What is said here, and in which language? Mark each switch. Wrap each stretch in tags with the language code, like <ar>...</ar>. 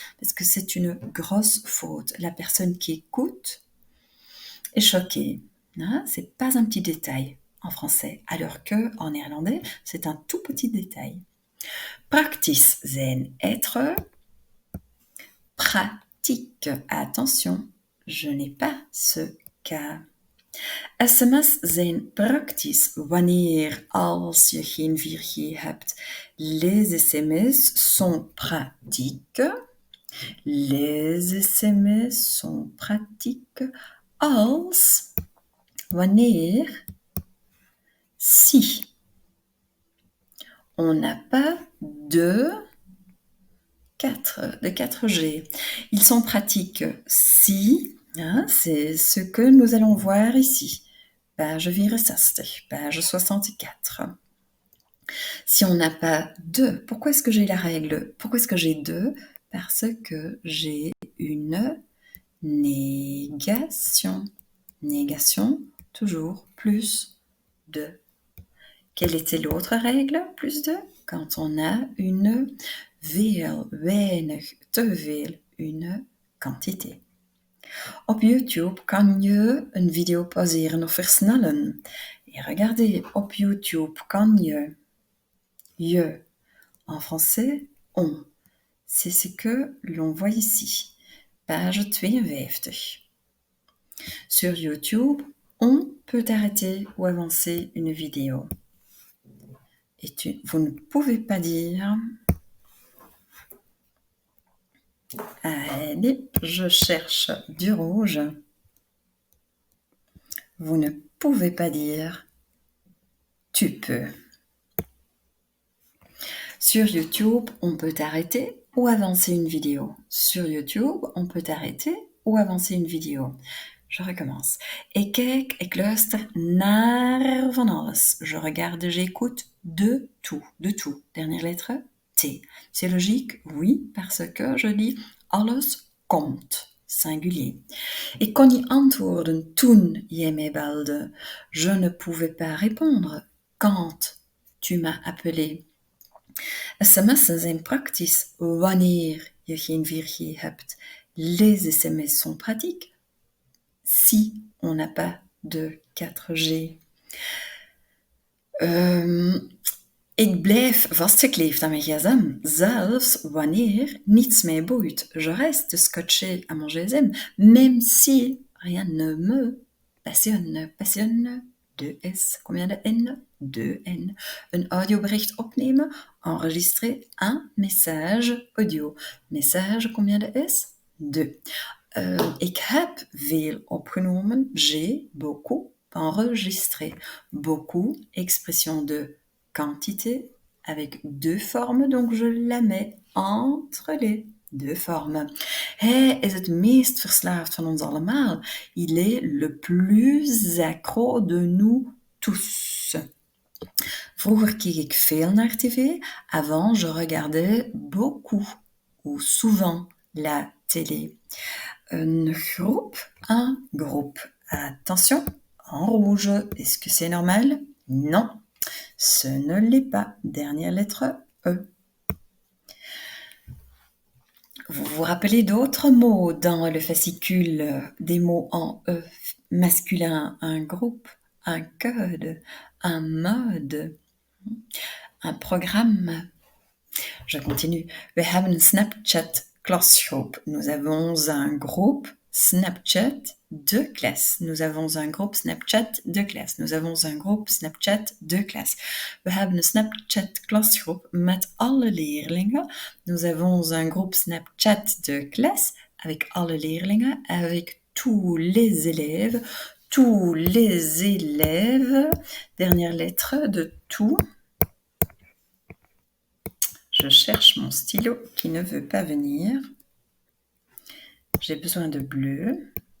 <fr>Parce que c'est une grosse faute. La personne qui écoute est choquée. C'est pas un petit détail en français, alors que en néerlandais, c'est un tout petit détail.</fr> <nl>Praktisch zijn,</nl> <fr>être. Pratique, attention, je n'ai pas ce cas.</fr> <nl>SMS zijn praktisch wanneer als je geen 4G hebt.</nl> <fr>Les SMS sont pratiques. Les SMS sont pratiques</fr> <nl>als wanneer</nl> <fr>si on n'a pas de 4G. Ils sont pratiques si, c'est ce que nous allons voir ici. Page 64, page 64. Si on n'a pas de, pourquoi est-ce que j'ai la règle? Pourquoi est-ce que j'ai de? Parce que j'ai une négation. Négation, toujours plus de. Quelle était l'autre règle? Plus de? Quand on a une</fr> <nl>veel, weinig, te veel,</nl> <fr>une quantité.</fr> <nl>Op YouTube kan je een video pauzeren of versnellen.</nl> <fr>Et regardez,</fr> <nl>op YouTube kan je,</nl> <fr>en français, on. C'est ce que l'on voit ici. Page 52. Sur YouTube, on peut arrêter ou avancer une vidéo. Et vous ne pouvez pas dire « Allez, je cherche du rouge ». Vous ne pouvez pas dire « Tu peux ». Sur YouTube, on peut arrêter ou avancer une vidéo. Sur YouTube, on peut arrêter ou avancer une vidéo. Je recommence.</fr> <nl>Ik kijk, ik luister naar van alles.</nl> <fr>Je regarde, j'écoute de tout. De tout. Dernière lettre, T. C'est logique? Oui, parce que je dis</fr> <nl>alles komt.</nl> <fr>Singulier.</fr> <nl>Ik kon niet antwoorden toen jij mij belde.</nl> <fr>Je ne pouvais pas répondre quand tu m'as appelé.</fr> <nl>SMS'en zijn praktisch wanneer je geen 4G hebt.</nl> <fr>Les SMS sont pratiques si on n'a pas de 4G.</fr> <nl>Ik blijf vastgekleefd aan mijn gsm, zelfs wanneer niets mij boeit.</nl> <fr>Je reste scotché à mon gsm, même si rien ne me passionne. Passionne, 2S. Combien de N? 2N.</fr> <nl>Een audiobericht opnemen,</nl> <fr>enregistrer un message audio. Message, combien de S? 2.</fr> <nl>Ik heb veel opgenomen,</nl> <fr>j'ai beaucoup enregistré. Beaucoup, expression de quantité avec deux formes, donc je la mets entre les deux formes.</fr> <nl>Hij is het meest verslaafd van ons allemaal.</nl> <fr>Il est le plus accro de nous tous.</fr> <nl>Vroeger keek ik veel naar tv.</nl> <fr>Avant, je regardais beaucoup ou souvent la télé. Un groupe. Attention, en rouge. Est-ce que c'est normal? Non, ce ne l'est pas. Dernière lettre, E. Vous vous rappelez d'autres mots dans le fascicule, des mots en E, masculin, un groupe, un code, un mode, un programme. Je continue.</fr> <nl>We hebben een Snapchat-klasgroep.</nl> <fr>Nous avons un groupe Snapchat de classe. Nous avons un groupe Snapchat de classe. Nous avons un groupe Snapchat de classe.</fr> <nl>We hebben een Snapchat-klasgroep met alle leerlingen.</nl> <fr>Nous avons un groupe Snapchat de classe avec</fr> <nl>alle leerlingen,</nl> <fr>avec tous les élèves. Tous les élèves. Dernière lettre de tout. Je cherche mon stylo qui ne veut pas venir. J'ai besoin de bleu.</fr>